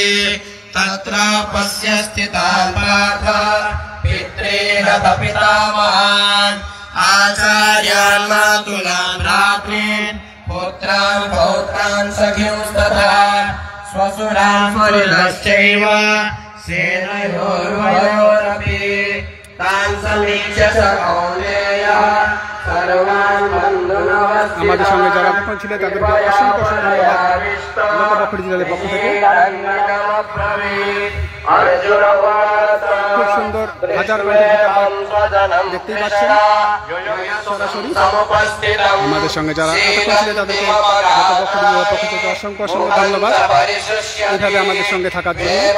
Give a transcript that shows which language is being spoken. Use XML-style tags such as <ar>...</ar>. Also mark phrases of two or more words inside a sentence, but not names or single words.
<sa>तत्र पश्य स्थितान् पार्थ पित्रेण पितामहान् आचार्यान् मातुलान् भ्रातॄन् पुत्रान् पौत्रान् सखिंस्तथा स्वसुरान् पुरुषश्चैव सेनयोर्वयोरपि तान् समीक्ष्य स कौन्तेयः सर्वान् बन्धुनमस्ति।</sa> <bn>আমাদের সঙ্গে যারা এখন ছিল তাদেরকে অসংখ্য অসংখ্য ধন্যবাদ লোকবাকুড়ি জেলার পক্ষ থেকে। খুব সুন্দর হাজার দেখতেই পাচ্ছেন সরাসরি। আমাদের সঙ্গে যারা এখন ছিল তাদেরকে লোকবাকুড়ি জেলার পক্ষ থেকে অসংখ্য অসংখ্য ধন্যবাদ এইভাবে আমাদের সঙ্গে থাকার জন্য।</bn>